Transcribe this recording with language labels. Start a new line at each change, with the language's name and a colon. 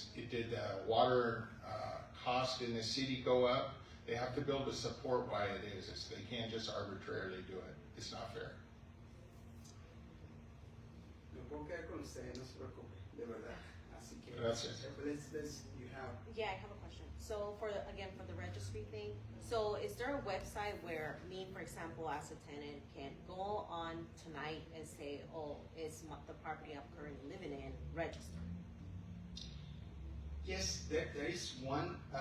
English: Did the water cost in the city go up? They have to be able to support why it is. They can't just arbitrarily do it. It's not fair.
Spanish: Me puedo quedar con usted, no se preocupe, de verdad. Así que, Gracias.
English: you have. Yeah, I have a question. So for the registry thing, so is there a website where me, for example, as a tenant, can go on tonight and say, oh, it's the property I'm currently living in registered? Yes, there is one.